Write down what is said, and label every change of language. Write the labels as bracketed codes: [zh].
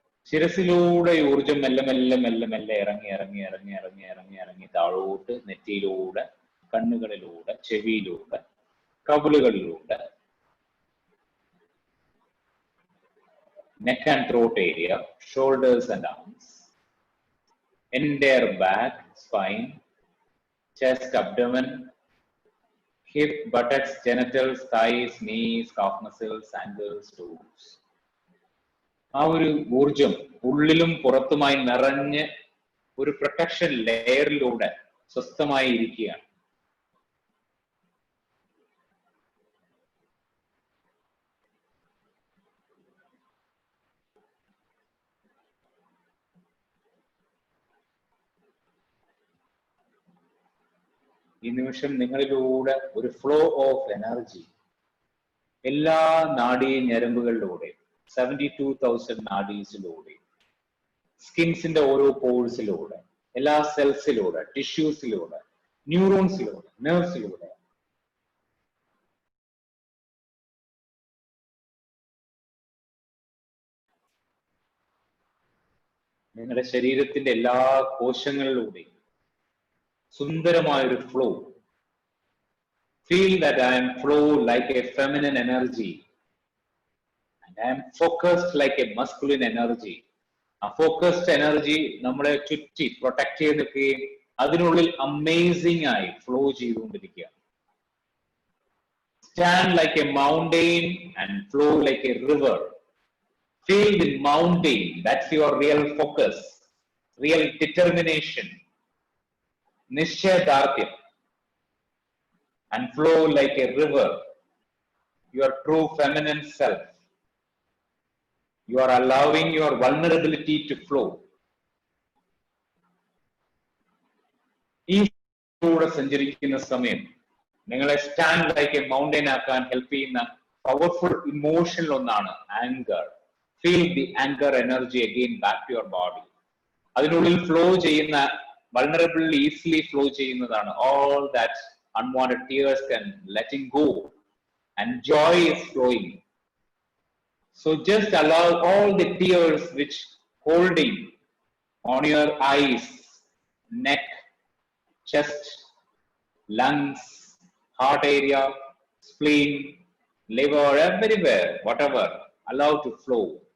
[ml] ശിരസിലൂടെ ഈ ഊർജം മെല്ലെ മെല്ലെ മെല്ലെ മെല്ലെ ഇറങ്ങി ഇറങ്ങി ഇറങ്ങി ഇറങ്ങി ഇറങ്ങി ഇറങ്ങി താഴോട്ട് നെറ്റിയിലൂടെ, കണ്ണുകളിലൂടെ, ചെവിയിലൂടെ, കവിളുകളിലൂടെ, [en] neck and throat area, shoulders and arms, entire back, spine, chest, abdomen, hip, buttocks, genitals, thighs, knees, calf muscles, ankles, toes. [ml] ആ ഒരു ഊർജം ഉള്ളിലും പുറത്തുമായി നിറഞ്ഞ് ഒരു പ്രൊട്ടക്ഷൻ ലെയറിലൂടെ സ്വസ്ഥമായി ഇരിക്കുകയാണ്. ഈ നിമിഷം നിങ്ങളിലൂടെ ഒരു ഫ്ലോ ഓഫ് എനർജി എല്ലാ നാഡീ ഞരമ്പുകളിലൂടെ, 72,000 നാഡീസിലൂടെ, സ്കിൻസിന്റെ ഓരോ പോഴ്സിലൂടെ, എല്ലാ സെൽസിലൂടെ, ടിഷ്യൂസിലൂടെ, ന്യൂറോൺസിലൂടെ, നെർവ്സിലൂടെ നിങ്ങളുടെ ശരീരത്തിന്റെ എല്ലാ കോശങ്ങളിലൂടെയും സുന്ദരമായൊരു flow. [en] Feel that I am flow like a feminine energy and I am focused like a masculine energy. [ml] ആ ഫോക്കസ്ഡ് എനർജി നമ്മളെ ചുറ്റി പ്രൊട്ടക്ട് ചെയ്ത് നിൽക്കുകയും അതിനുള്ളിൽ അമേസിംഗ് ആയി ഫ്ലോ ചെയ്തുകൊണ്ടിരിക്കുക. [en] Stand like a mountain and flow like a river. Feel the mountain, that's your real focus, real determination, [ml] നിശ്ചയദാർഢ്യം. [en] And flow like a river, your true feminine self. You are allowing your vulnerability to flow. [ml] ഈ ഫ്ലോയിലൂടെ സഞ്ചരിക്കുന്ന സമയം നിങ്ങളെ [en] stand like a mountain [ml] ആക്കാൻ help ചെയ്യുന്ന powerful ഇമോഷനിൽ ഒന്നാണ് anchor. [en] Feel the anchor energy again back to your body. [ml] അതിനുള്ളിൽ flow ചെയ്യുന്ന, [en] vulnerably easily flow [ml] ചെയ്യുന്നതാണ് [en] all that unwanted tears can letting go and joy is flowing. So just allow all the tears which holding on your eyes, neck, chest, lungs, heart area, spleen, liver, everywhere, whatever, allow to flow.